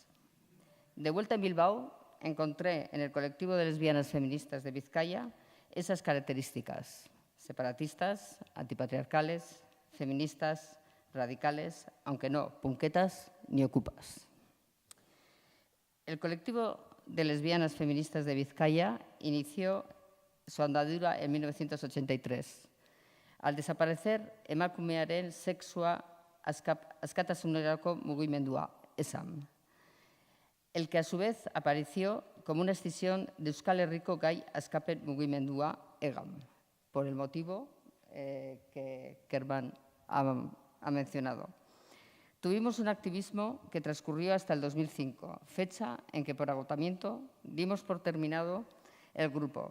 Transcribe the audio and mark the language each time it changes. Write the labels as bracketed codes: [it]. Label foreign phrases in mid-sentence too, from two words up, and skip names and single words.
[es] De vuelta en Bilbao, encontré en el colectivo de lesbianas feministas de Vizcaya esas características: separatistas, antipatriarcales, feministas, radicales, aunque no punquetas ni ocupas. El colectivo de lesbianas feministas de Vizcaya inició su andadura en 1983. Al desaparecer emakumearen sexua askatasunerako mugimendua, ESAM, el que a su vez apareció como una escisión de Euskal Herriko Gai Askapen Mugimendua, EGAM, por el motivo que Kerman ha mencionado. Tuvimos un activismo que transcurrió hasta el 2005, fecha en que por agotamiento dimos por terminado el grupo.